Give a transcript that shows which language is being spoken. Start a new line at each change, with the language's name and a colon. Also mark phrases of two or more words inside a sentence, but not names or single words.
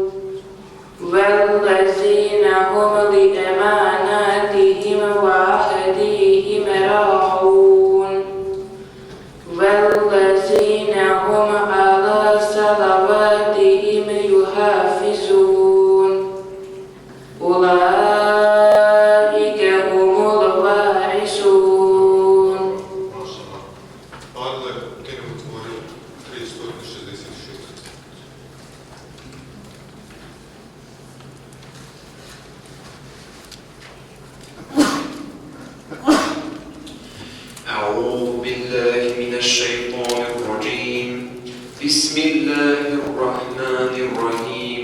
Arabic: والذين هم لأماناتهم وعهدهم راعون والذين هم على صلواتهم يحافظون أولئك هم الوارثون.
Bosnian: Adler, ti ne otvorio 366.
Arabic: أعوذ بالله من الشيطان الرجيم. بسم الله الرحمن الرحيم.